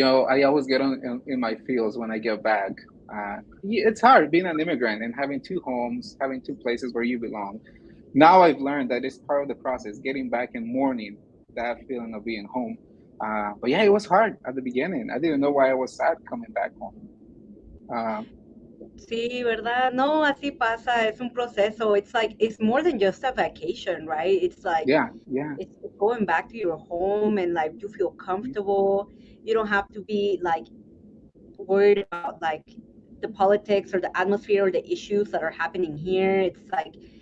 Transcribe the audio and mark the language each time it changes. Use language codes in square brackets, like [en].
[en] I always get in my feels when I get back. It's hard being an immigrant and having two homes, having two places where you belong. Now I've learned that it's part of the process, getting back and mourning that feeling of being home. But yeah, it was hard at the beginning. I didn't know why I was sad coming back home. Uh, [es] Sí, ¿verdad? No, así pasa, es un proceso. [en] It's like, it's more than just a vacation, right? It's like, yeah, yeah. it's going back to your home and like you feel Mhm. comfortable. You don't have to be like worried about like the politics or the atmosphere or the issues that are happening here. It's like,